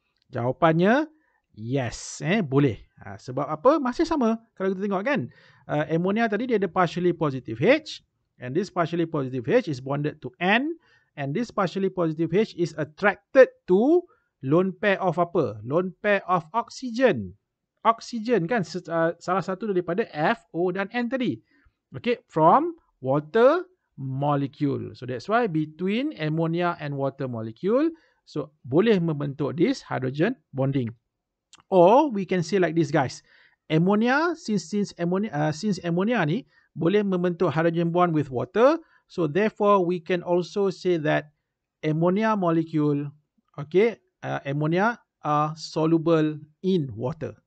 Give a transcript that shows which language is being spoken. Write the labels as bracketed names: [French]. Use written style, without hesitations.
[Malay] Jawapannya yes, boleh. Sebab apa? Masih sama kalau kita tengok kan. Ammonia tadi dia ada [English] partially positive H, and this partially positive H is bonded to N, and this partially positive H is attracted to lone pair of apa? Lone pair of oxygen. [Malay] Oxygen kan salah satu daripada F, O dan N tadi. [English] Okay, from water molecule. So that's why between ammonia and water molecule, [Malay] so boleh membentuk [English] this hydrogen bonding. Or we can say like this guys. Ammonia, since ammonia [Malay] ni boleh membentuk [English] hydrogen bond with water, so therefore we can also say that ammonia molecule, okay, ammonia are soluble in water.